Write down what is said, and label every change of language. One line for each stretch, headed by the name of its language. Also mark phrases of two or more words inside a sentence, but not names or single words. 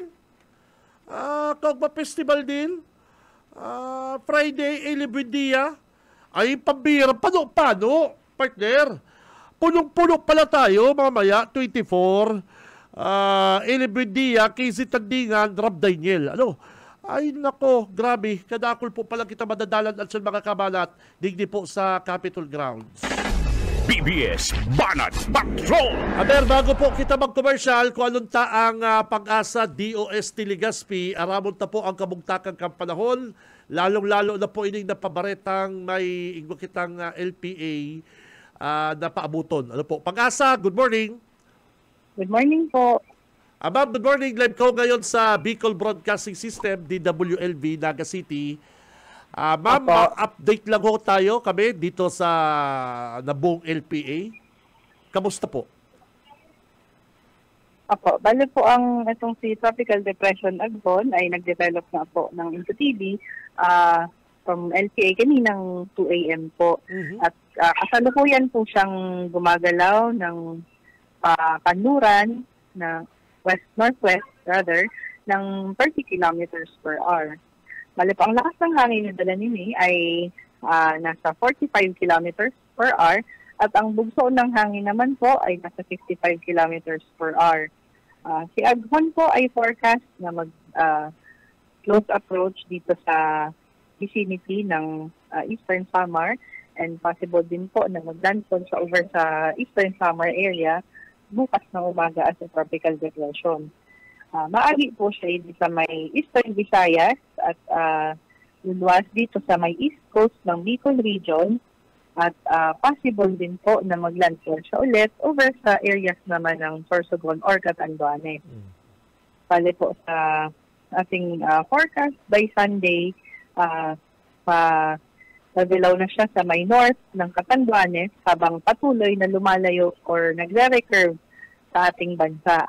Bikol: Kaugma Festival din. Friday, Buendia. Ay, pambira, paano, partner?
Filipino: Punong-puno pala tayo, mamaya, 24. Buendia, KZ Tandingan, Rob Daniel. Ay, nako, grabe.
Bikol: Kadakol po pala kita madadalan at sa mga kamalat, digdi po sa Capitol Grounds. BBS Banat Patrol. Aber, bago po kita mag-commercial, kung anong taang Pag-asa, DOST Legazpi, aramon ta po ang kabugtakang kampanahon, lalong-lalo na po ining napabaretang may igwa kitang LPA na paabuton. Ano po? Pag-asa,
English: good morning. Good morning po. Ma'am, good morning.
Filipino: Live ko ngayon sa Bicol Broadcasting System, DWLV, Naga City. Ma'am, update lang ho tayo kami dito sa nabuong LPA. Kamusta po? Apo, bali po ang itong si Tropical Depression Agbon ay nag-develop na po ng
English: into TV from LPA
Filipino: kaninang 2 a.m. po. At kasalukuyan po siyang gumagalaw ng kanluran na west-northwest ng 30
English: kilometers per hour.
Filipino: Bali po, ang lakas ng hangin na dala nini ay nasa 45
English: kilometers per hour
Filipino: at ang bugso ng hangin naman po ay nasa 55
English: kilometers per hour.
Filipino: Si Aghon po ay forecast na
English: close approach
Filipino: dito sa vicinity ng Eastern Samar and possible din po na maglandfall sa over sa Eastern Samar area bukas ng umaga
English: as a tropical depression.
Filipino: Maagi po siya dito sa may Eastern Visayas at luluwas dito sa may East Coast ng Bicol Region at possible din po na maglandfall siya ulit over sa areas naman ng Sorsogon or Catanduanes. Bale po sa ating forecast
English: by Sunday,
Filipino: nagdilaw na siya sa may north ng Catanduanes habang patuloy na lumalayo or nagre-recurve sa ating bansa.